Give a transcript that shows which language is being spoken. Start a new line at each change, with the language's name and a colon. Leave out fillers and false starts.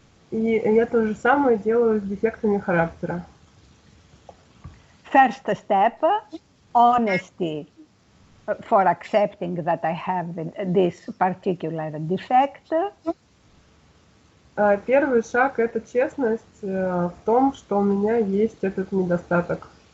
Russian: И я то же самое делаю с дефектами характера.
English: First step, honesty for accepting that I have this particular defect.
Russian: Первый шаг – это честность в том, что у меня есть этот недостаток.